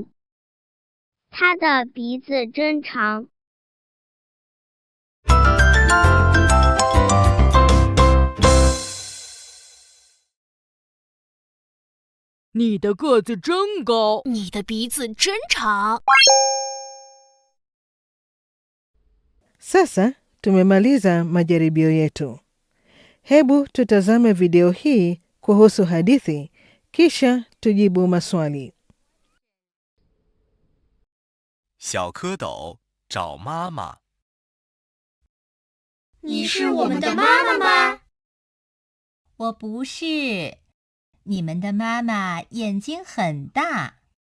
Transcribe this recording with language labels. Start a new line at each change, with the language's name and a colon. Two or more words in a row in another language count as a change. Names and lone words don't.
Chinese: 他的鼻子真长。你的个子真高，你的鼻子真长。
Swahili: Sasa tumemaliza majaribio yetu. Hebu tutazame video hii kuhusu hadithi, kisha tujibu maswali.
Chinese: 小蝌蚪找妈妈。你是我们的妈妈吗？我不是。你们的妈妈眼睛很大。